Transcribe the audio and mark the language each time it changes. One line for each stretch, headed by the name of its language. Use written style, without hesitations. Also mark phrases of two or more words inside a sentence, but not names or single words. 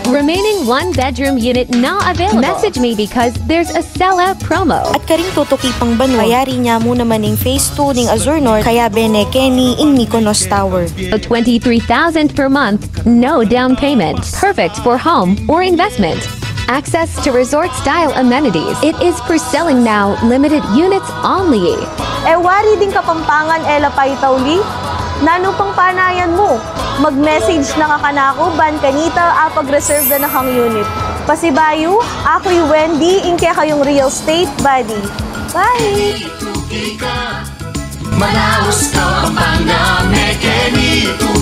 English: Remaining one-bedroom unit now available. Message me because there's a sellout promo.
Pampanga: At karing tutuki pang bano, bayari niya mo naman ing phase 2 ning Azur North, kaya bene Kenny ing Mykonos Tower.
English: 23,000 per month, no down payment. Perfect for home or investment. Access to resort-style amenities. It is for selling now, limited units only.
Pampanga: Wari din Kapampangan ela paitawli, nano pang panayan mo. Mag-message na kakanako, ban kanita apag-reserve na kang unit. Pasibayo, ako'y Wendy, inke kayong
English: real estate buddy. Bye!
Pampanga: Malawas ka, Pampanga, Mekeni.